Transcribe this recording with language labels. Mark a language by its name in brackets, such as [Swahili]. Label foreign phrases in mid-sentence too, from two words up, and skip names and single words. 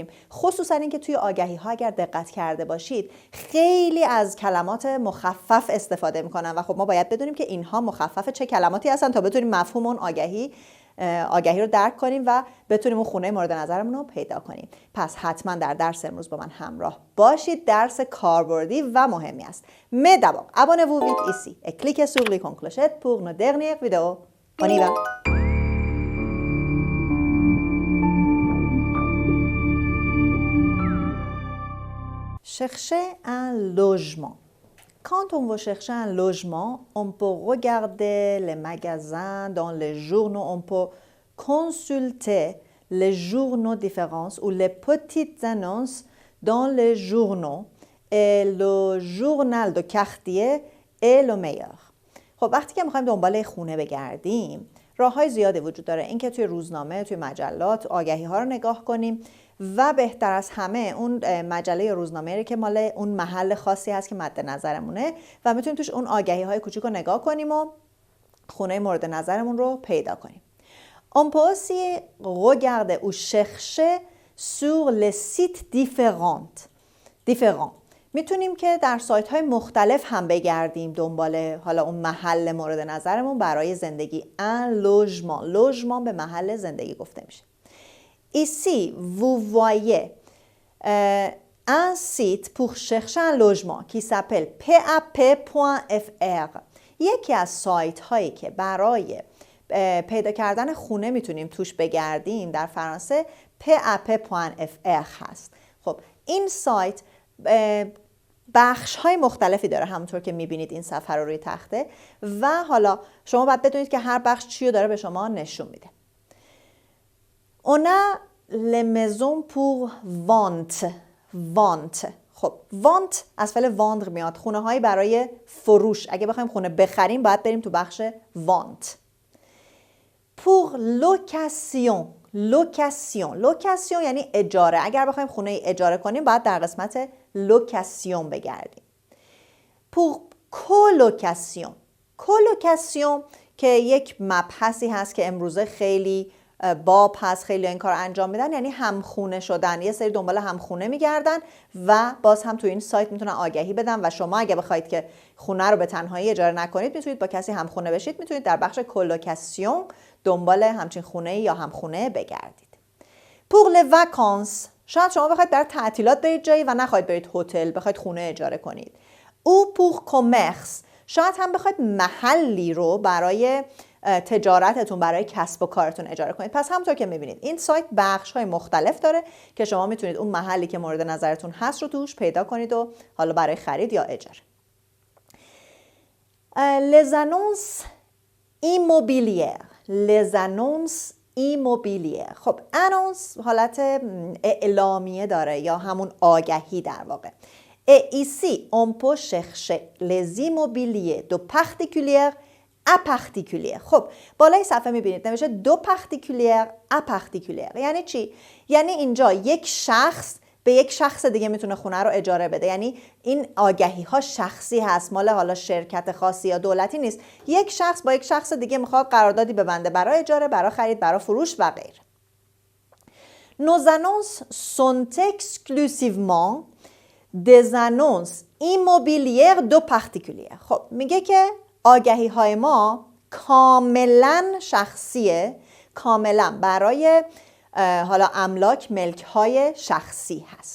[Persian] خصوصاً اینکه توی آگهی‌ها اگر دقت کرده باشید، خیلی از کلمات مخفف استفاده می‌کنن و خب ما باید بدونیم که اینها مخفف چه کلماتی هستن تا بتونیم مفهوم اون آگهی رو درک کنیم و بتونیم اون خونه مورد نظرمون رو پیدا کنیم. پس حتما در درس امروز با من همراه باشید. درس کاربردی و مهمی است. [French] Mais d'abord, abonnez-vous vite ici et cliquez sur l'icône clochette pour nos dernières vidéos. On y va. Chercher un logement. Quand on veut chercher un logement, on peut regarder les magasins, dans les journaux, on peut consulter les journaux différents ou les petites annonces dans les journaux et le journal de quartier est le meilleur. [Persian] خب وقتی که می‌خوایم دنبال خونه بگردیم، راه‌های زیادی وجود داره. اینکه توی روزنامه، توی مجلات، آگهی‌ها رو نگاه کنیم و بهتر از همه اون مجله یا روزنامه‌ای که مال اون محل خاصی هست که مد نظرمونه و میتونیم توش اون آگهی‌های کوچیک رو نگاه کنیم و خونه مورد نظرمون رو پیدا کنیم. [French] On peut aussi regarder ou chercher sur les sites différents. [Persian] میتونیم که در سایت‌های مختلف هم بگردیم دنبال حالا اون محل مورد نظرمون برای زندگی. [French] Un logement. [Persian] logement به محل زندگی گفته میشه. [French] Ici, vous voyez un site pour chercher un logement qui s'appelle pap.fr. [Persian] یکی از سایت هایی که برای پیدا کردن خونه میتونیم توش بگردیم در فرانسه pap.fr هست. خب این سایت بخش های مختلفی داره، همونطور که میبینید این صفحه رو روی تخته و حالا شما باید بدونید که هر بخش چی رو داره به شما نشون میده. [French] On a les maisons pour vente. [Persian] خب vente از فعل vendre میاد. خونه هایی برای فروش. اگه بخوایم خونه بخریم باید بریم تو بخش vente. [French] Pour location [Persian] یعنی اجاره. اگر بخوایم خونه اجاره کنیم باید در قسمت لوکاسیون بگردیم. [French] Pour colocation [Persian] که یک مبحثی هست که امروزه خیلی باب هست، خیلی این کار انجام میدن، یعنی همخونه شدن. یه سری دنبال همخونه میگردن و باز هم تو این سایت میتونن آگهی بدن و شما اگه بخواید که خونه رو به تنهایی اجاره نکنید، میتونید با کسی همخونه بشید، میتونید در بخش کولوکاسیون دنبال همچین خونه یا همخونه بگردید. [French] pour les vacances [Persian] شاید شما بخواید در تعطیلات برید جایی و نخواید برید هتل، بخواید خونه اجاره کنید. [French] ou pour commerce [Persian] شاید هم بخواید محلی رو برای تجارتتون، برای کسب و کارتون اجاره کنید. پس همونطور که میبینید این سایت بخش‌های مختلف داره که شما میتونید اون محلی که مورد نظرتون هست رو توش پیدا کنید و حالا برای خرید یا اجاره. [French] Les annonces immobilières. [Persian] خب annonce حالت اعلامیه داره یا همون آگهی در واقع. [French] Et ici on peut chercher les immobiliers de particuliers à particulier. [Persian] خب بالای صفحه میبینید نوشته [French] de particulier à particulier. [Persian] یعنی چی؟ یعنی اینجا یک شخص به یک شخص دیگه میتونه خونه رو اجاره بده. یعنی این آگهی ها شخصی هست، مال حالا شرکت خاصی یا دولتی نیست. یک شخص با یک شخص دیگه میخواد قراردادی ببنده برای اجاره، برای خرید، برای فروش و غیره. [French] Nos annonces sont exclusivement des annonces immobilières de particuliers. [Persian] خب میگه که آگهی های ما کاملا شخصیه، کاملا برای حالا املاک، ملک های شخصی هست.